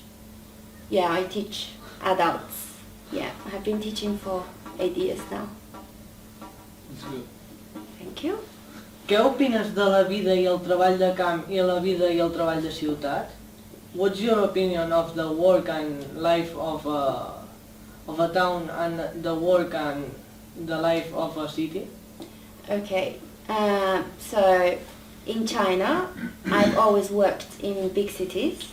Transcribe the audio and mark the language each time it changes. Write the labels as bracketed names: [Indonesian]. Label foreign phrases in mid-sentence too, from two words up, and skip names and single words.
[English] Yeah, I teach adults. Yeah, I have been teaching for 8 years now. That's good. Thank you. [Catalan] Què opines de la vida i el treball de camp i la vida i el treball de ciutat? [English] What's your opinion of the work and life of a town and the work and the life of a city? Okay, so in China, I've always worked in big cities.